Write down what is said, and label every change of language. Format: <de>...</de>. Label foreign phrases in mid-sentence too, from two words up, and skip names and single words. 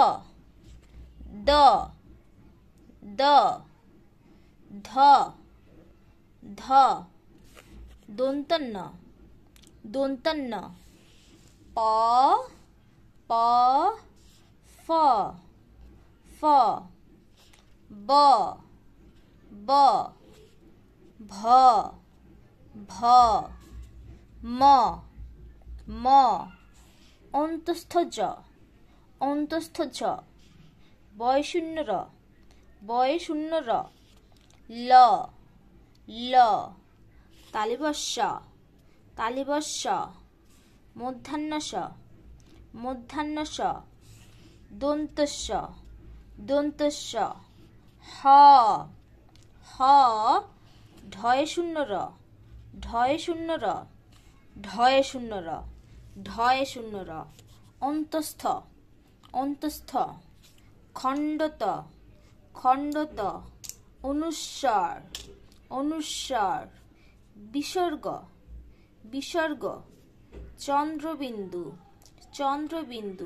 <bn>দ দ, ধ ধ, দন্তন্য দন্তন্য, প প, ফ ফ, ব ব, ভ ভ, ম ম, অন্তস্থ জ অন্তস্থ জ, বয়শূন্য র বয়শূন্য র, ল ল, তালিবস্য তালিবস্য, মূর্ধন্য ষ মূর্ধন্য ষ, দন্তস্য দন্তস্য, হ হ, ঢয় শূন্য র ঢয় শূন্য র, ঢয় শূন্য র ঢয় শূন্য র, অন্তস্থ অন্তস্থ, খণ্ডত খণ্ডত, অনুস্বার অনুস্বার, বিসর্গ বিসর্গ, চন্দ্রবিন্দু চন্দ্রবিন্দু।</bn>